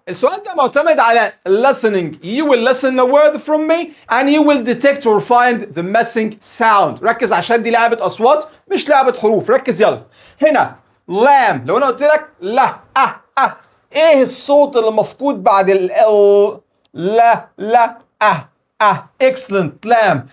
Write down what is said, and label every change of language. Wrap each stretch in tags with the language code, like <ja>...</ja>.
<ar>السؤال ده معتمد على listening.</ar> <en>You will listen a word from me and you will detect or find the missing sound.</en> <ar>ركز عشان دي لعبة أصوات مش لعبة حروف. ركز يلا. هنا lamb، لو أنا قلت لك لا إيه الصوت اللي مفقود بعد ال لا excellent lamb.</ar>